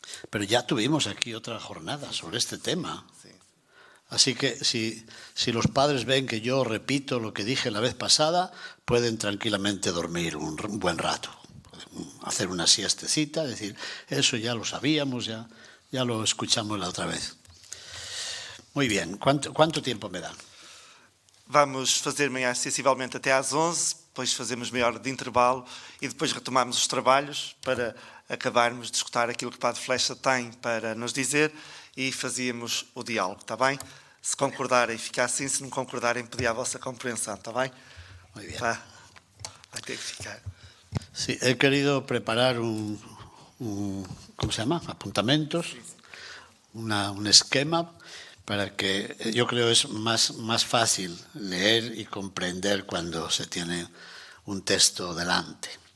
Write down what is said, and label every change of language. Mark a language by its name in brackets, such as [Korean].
[Spanish] Pero ya tuvimos aquí otra jornada sobre este tema. Así que si los padres ven que yo repito lo que dije la vez pasada, pueden tranquilamente dormir un buen rato, hacer una siestecita, decir, eso ya lo sabíamos, ya lo escuchamos la otra vez. Muy bien, ¿cuánto tiempo me dan? [Portuguese] Vamos fazer manhã sensivelmente até às 11, depois fazemos meia hora de intervalo e depois retomamos os trabalhos para acabarmos de escutar aquilo que o Padre Flecha tem para nos dizer e fazíamos o diálogo, está bem? Se concordarem, ficar assim, se não concordarem, pedir a vossa compreensão, está bem? [Spanish] Muy bien. [Portuguese] Vai ter que ficar. [Spanish] Sí, he querido preparar ¿cómo se llama? Apuntamentos, un esquema para que yo creo es más fácil leer y comprender cuando se tiene un texto delante.